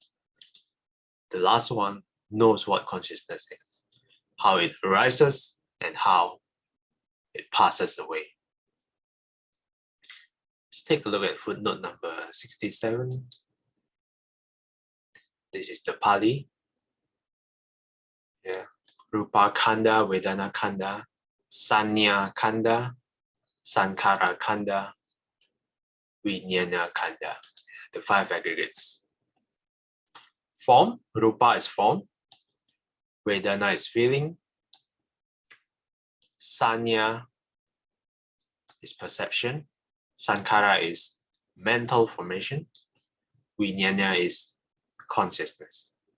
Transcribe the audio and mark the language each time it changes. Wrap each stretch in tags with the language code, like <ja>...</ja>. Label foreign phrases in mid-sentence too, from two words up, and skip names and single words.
<en>The last one knows what consciousness is, how it arises and how it passes away. Let's take a look at footnote number 67. This is the Pali. Yeah.</en> <pi>Rupa Khanda, Vedana Khanda, Sanya Khanda, Sankara Khanda, Vijnana Khanda.</pi> <en>The five aggregates. Form, Rupa is form, Vedana is feeling, Sanya is perception, Sankara is mental formation, Vijnana is consciousness.</en>